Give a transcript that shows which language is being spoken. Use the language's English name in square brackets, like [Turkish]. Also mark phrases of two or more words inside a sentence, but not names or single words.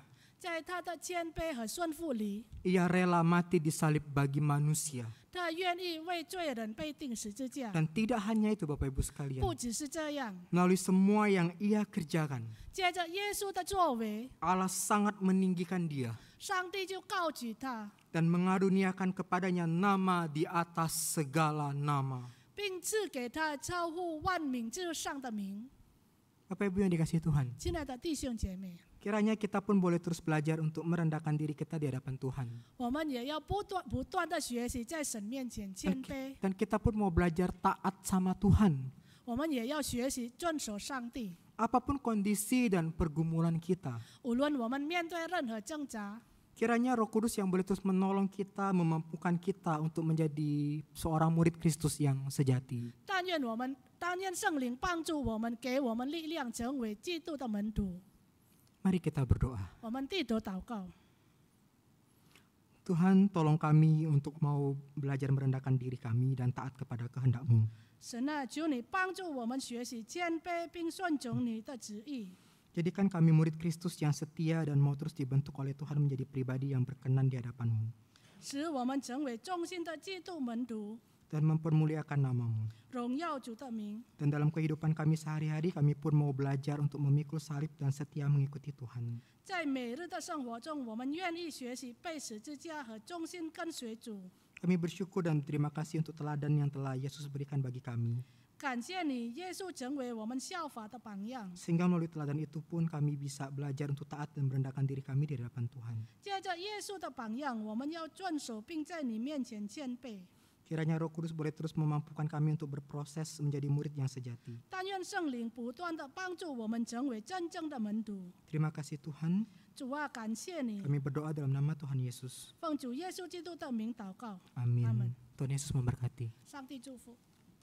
[Chinese] 在他的谦卑和顺服里， [Indonesian] ia rela mati disalib bagi manusia. [Chinese] 他愿意为罪人被钉十字架。 [Indonesian] Dan tidak hanya itu Bapak Ibu sekalian. [Chinese] 不只是这样， [Indonesian] Melalui semua yang ia kerjakan, [Chinese] 接着耶稣的作为， [Indonesian] Allah sangat meninggikan dia [Chinese] 上帝就高举他， [Indonesian] dan mengaruniakan kepadanya nama di atas segala nama. [Chinese] 并赐给他超乎万名之上的名。 [Indonesian] Bapak Ibu yang dikasihi Tuhan, [Chinese] 亲爱的弟兄姐妹， [Indonesian] kiranya kita pun boleh terus belajar untuk merendahkan diri kita di hadapan Tuhan. [Chinese] 我们也要不断的学习，在神面前谦卑。 [Indonesian] Dan kita pun mau belajar taat sama Tuhan. [Chinese] 我们也要学习遵守上帝。 [Indonesian] Apapun kondisi dan pergumulan kita, [Chinese] 无论我们面对任何挣扎， [Indonesian] kiranya Roh Kudus yang boleh terus menolong kita, memampukan kita untuk menjadi seorang murid Kristus yang sejati. [Chinese] 但愿圣灵帮助我们，给我们力量，成为基督的门徒。 [Indonesian] Mari kita berdoa. [Chinese] 我们低头祷告， [Indonesian] Tuhan, tolong kami untuk mau belajar merendahkan diri kami dan taat kepada kehendak-Mu. [Chinese] 神啊，求你帮助我们学习谦卑，并顺从你的旨意。 [Indonesian] Jadikan kami murid Kristus yang setia dan mau terus dibentuk oleh Tuhan menjadi pribadi yang berkenan di hadapan-Mu. [Chinese] 使我们成为忠心的基督门徒， [Indonesian] Dan mempermuliakan nama-Mu. [Chinese] 荣耀主的名。 [Indonesian] Dan dalam kehidupan kami sehari-hari, kami pun mau belajar untuk memikul salib dan setia mengikuti Tuhan. [Chinese] 在每日的生活中，我们愿意学习背十字架和忠心跟随主。 [Indonesian] Kami bersyukur dan berterima kasih untuk teladan yang telah Yesus berikan bagi kami. [Chinese] 感谢你，耶稣成为我们效法的榜样。 [Indonesian] Sehingga melalui teladan itu pun kami bisa belajar untuk taat dan merendahkan diri kami di hadapan Tuhan. [Chinese] 借着耶稣的榜样，我们要遵守，并在你面前谦卑。 [Indonesian] Kiranya Roh Kudus boleh terus memampukan kami untuk berproses menjadi murid yang sejati. [Chinese] 但愿圣灵不断的帮助我们成为真正的门徒。 [Indonesian] Terima kasih Tuhan. [Chinese] 主啊，感谢你， [Indonesian] Kami berdoa dalam nama Tuhan Yesus. [Chinese] 奉主耶稣基督的名祷告， [Indonesian] Amin. [Chinese] Amin. [Indonesian] Tuhan Yesus memberkati. [Chinese] 上帝祝福。